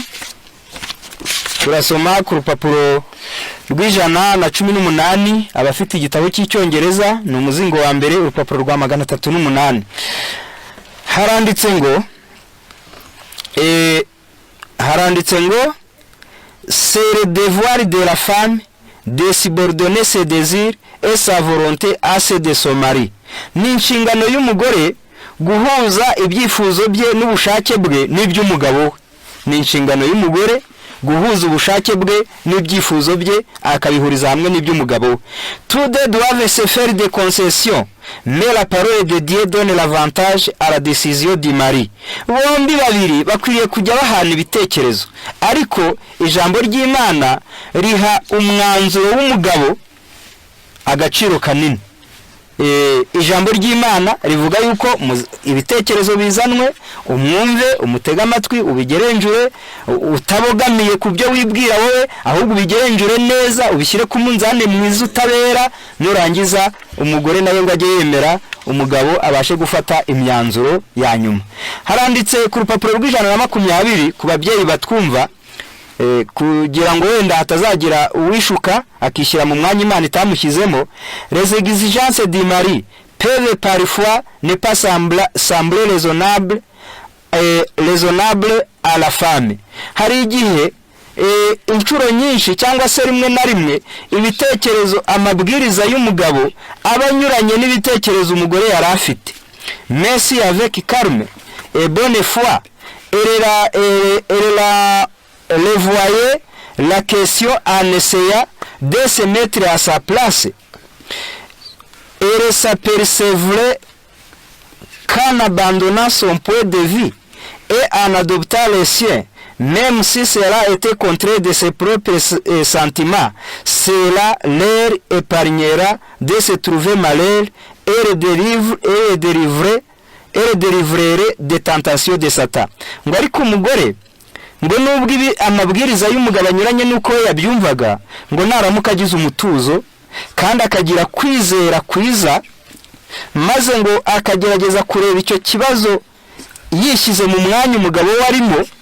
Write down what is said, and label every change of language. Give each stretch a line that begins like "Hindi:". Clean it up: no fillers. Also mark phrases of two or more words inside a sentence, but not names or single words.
Kinyarwanda: Turasoma ku rupapuro rw'118, abafite igitabo cy'icyongereza ni umuzingo wa mbere urupapuro rwa 308. Haranditse ngo haranditse ngo
French: c'est le devoir de la femme de subordonner ses désirs et sa volonté à ceux de son mari.
Kinyarwanda: Ni inshingano y'umugore guhuza ibyifuzo bye n'ubushake bwe n'iby'umugabo we. Ni inshingano y'umugore guhuza ubushake bwe n'ibyifuzo bye akabihuriza hamwe n'iby'umugabo we.
French: Tous deux doivent se faire des concessions, mais la parole de Dieu donne l'avantage à la décision du mari.
Kinyarwanda: Bombi babiri bakwiriye kujya bahana ibitekerezo, ariko ijambo ry'Imana riha umwanzuro w'umugabo agaciro kanini. Ijambo ry'Imana rivuga yuko ibitekerezo bizanwe umwumve, umutega amatwi, ubigerenjure, utabogamiye ku byo wibwira wowe, ahubwo ubigerenjure neza, ubishyire ku munzani mwiza utabera, nurangiza umugore nawe ngo ajye yemera umugabo abashe gufata imyanzuro ya nyuma. Haranditse ku rupapuro rw'120 ku babyeyi batwumva, kugira ngo wenda hatazagira uwishuka akishyira mu mwanya Imana itamushyizemo.
French: Les exigences du mari peuvent parfois ne pas sembler raisonnable à la femme.
Kinyarwanda: Hari igihe inshuro nyinshi cyangwa se rimwe na rimwe ibitekerezo amabwiriza y'umugabo abanyuranye n'ibitekerezo umugore yari afite.
French: Mais si avec calme et bonne foi elle voyait la question en essayant de se mettre à sa place, elle s'apercevrait qu'en abandonnant son point de vue et en adoptant le sien, même si cela était contraire de ses propres sentiments, cela leur épargnera de se trouver malheur et délivrerait des tentations de Satan.
Kinyarwanda: Ngo ariko umugore ngo nubwo ibi amabwiriza y'umugabo anyuranye nuko yabyumvaga, ngo naramuka agize umutuzo kandi akagira kwizera kwiza, maze ngo akagerageza kureba icyo kibazo yishyize mu mwanya umugabo warimo,